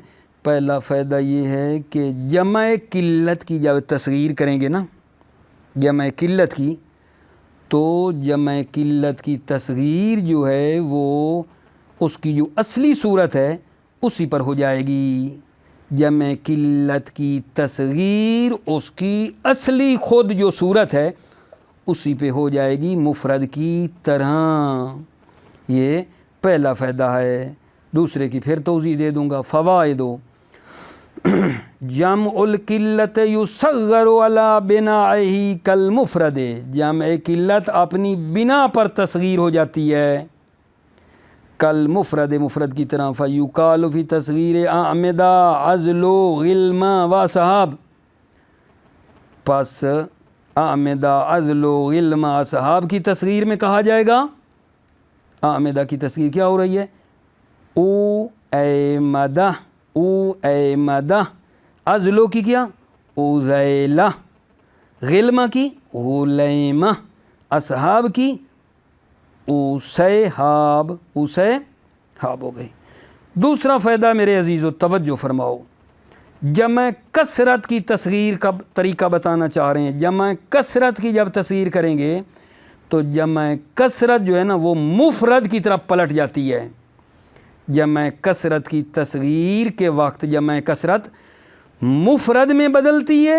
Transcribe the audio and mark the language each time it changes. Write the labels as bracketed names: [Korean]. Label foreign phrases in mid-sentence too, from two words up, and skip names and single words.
[Urdu] پہلا فائدہ یہ ہے کہ جمع قلت کی جب تصغیر کریں گے نا، جمع قلت کی، تو جمع قلت کی تصغیر جو ہے وہ اس کی جو اصلی صورت ہے اسی پر ہو جائے گی. جمع قلت کی تصغیر اس کی اصلی خود جو صورت ہے اسی پہ ہو جائے گی مفرد کی طرح۔ یہ پہلا فائدہ ہے، دوسرے کی پھر توضیح دے دوں گا۔ [Arabic] فوائد جمع القلت یصغر علی بنائہ کالمفرد، [Urdu] جمع قلت اپنی بنا پر تصغیر ہو جاتی ہے کالمفرد، مفرد کی طرح۔ [Arabic] فیقال فی تصغیر اعمدہ عزل غلما و صحاب، [Urdu] پس اعمدہ عزل غلما صحاب کی تصغیر میں کہا جائے گا، اعمدہ کی تصغیر کیا ہو رہی ہے؟ او ایمدہ، او ایمدہ، عزلو کی کیا؟ اوزیلہ، غلمہ کی غلیمہ، اصحاب کی اوسیحاب، اوسیحاب ہو گئی۔ دوسرا فائدہ میرے عزیزو توجہ فرماؤ، جمع کثرت کی تصغیر کا طریقہ بتانا چاہ رہے ہیں۔ جمع کثرت کی جب تصغیر کریں گے تو جمع کثرت جو ہے نا وہ مفرد کی طرف پلٹ جاتی ہے۔ جمع کثرت کی تصغیر کے وقت جمع کثرت مفرد میں بدلتی ہے۔